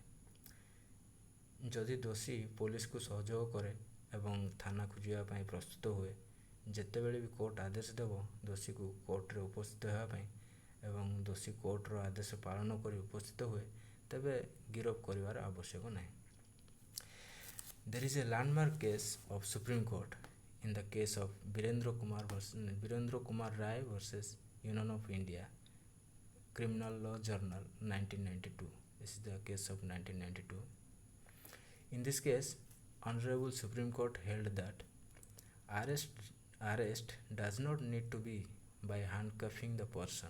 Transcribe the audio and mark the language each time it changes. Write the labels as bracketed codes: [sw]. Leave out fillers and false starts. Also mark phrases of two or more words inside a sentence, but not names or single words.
[or] ଯଦି ଦୋଷୀ ପୋଲିସକୁ ସହଯୋଗ କରେ ଏବଂ ଥାନାକୁ ଯିବା ପାଇଁ ପ୍ରସ୍ତୁତ ହୁଏ, ଯେତେବେଳେ ବି କୋର୍ଟ ଆଦେଶ ଦେବ ଦୋଷୀକୁ କୋର୍ଟରେ ଉପସ୍ଥିତ ହେବା ପାଇଁ ଏବଂ ଦୋଷୀ କୋର୍ଟର ଆଦେଶ ପାଳନ କରି ଉପସ୍ଥିତ ହୁଏ, ତେବେ ଗିରଫ କରିବାର ଆବଶ୍ୟକ ନାହିଁ। [en] There is a landmark case of Supreme Court in the case of Virendra Kumar Rai versus Union of India, Criminal Law Journal, 1992. This is the case of 1992. In this case, Honorable Supreme Court held that arrest does not need to be by handcuffing the person.